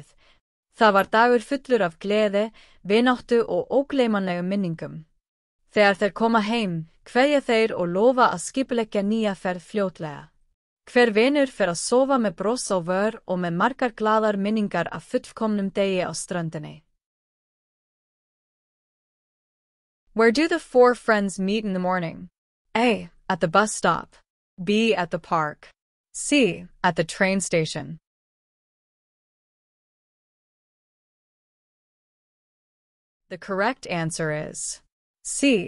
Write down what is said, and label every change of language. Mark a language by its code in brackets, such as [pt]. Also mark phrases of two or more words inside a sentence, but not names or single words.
[is] Það var dagur fullur af gleði, vináttu og ógleymanlegum minningum. Þegar þeir koma heim, kveðja þeir og lofa að skipuleggja nýja ferð fljótlega. Hver vinur fer að sofa með bros á vör og með margar glaðar minningar af fullkomnum degi á ströndinni. [en] Where do the 4 friends meet in the morning? A. At the bus stop. B. At the park. C. At the train station. The correct answer is C.